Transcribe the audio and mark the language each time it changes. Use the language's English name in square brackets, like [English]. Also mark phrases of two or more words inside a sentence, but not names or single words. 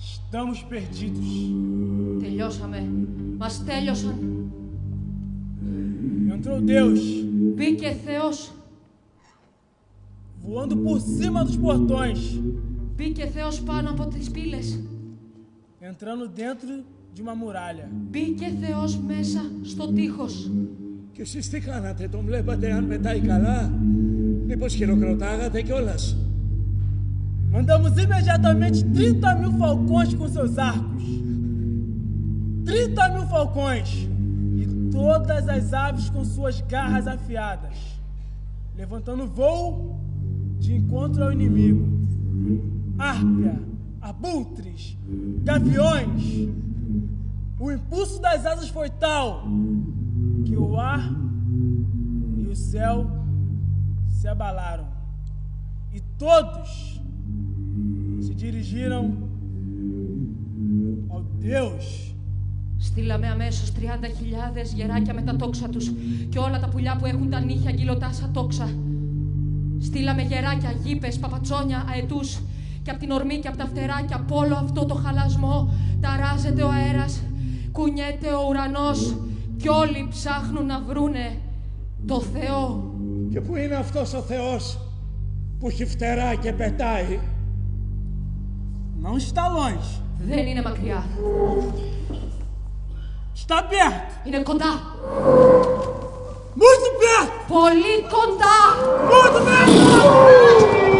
[Portuguese] Estamos perdidos. [Greek] Τελειώσαμε. Μας τέλειωσαν. [Portuguese] Entrou Deus, [Greek] Μπήκε Θεός. [Portuguese] voando por cima dos portões, [Greek] Μπήκε Θεός πάνω από τις πύλες. [Portuguese] entrando dentro de uma muralha. [Greek] Μπήκε Θεός μέσα στο τείχος. Και εσείς τι κάνατε, τον βλέπατε αν πετάει καλά? Μήπως χειροκροτάγατε κιόλας? [Portuguese] Mandamos imediatamente 30.000 falcões com seus arcos. 30.000 falcões. E todas as aves com suas garras afiadas, levantando voo de encontro ao inimigo. Árpia, abutres, gaviões. O impulso das asas foi tal que o ar e o céu se abalaram. E todos se dirigiram ao Deus. [Greek] Στείλαμε αμέσως 30.000 γεράκια με τα τόξα τους και όλα τα πουλιά που έχουν τα νύχια γκυλωτά σαν τόξα. Στείλαμε γεράκια, γήπες, παπατσόνια, αετούς και απ' την ορμή και απ' τα φτερά και απ' όλο αυτό το χαλασμό ταράζεται ο αέρας, κουνιέται ο ουρανός κι όλοι ψάχνουν να βρούνε το Θεό. Και πού είναι αυτός ο Θεός που έχει φτερά και πετάει? [Portuguese] Não está longe. [Greek] Δεν είναι μακριά. [Portuguese] Está perto. [Greek] Είναι κοντά. [Portuguese] Muito perto. [Greek] Πολύ κοντά. [Portuguese] Muito perto.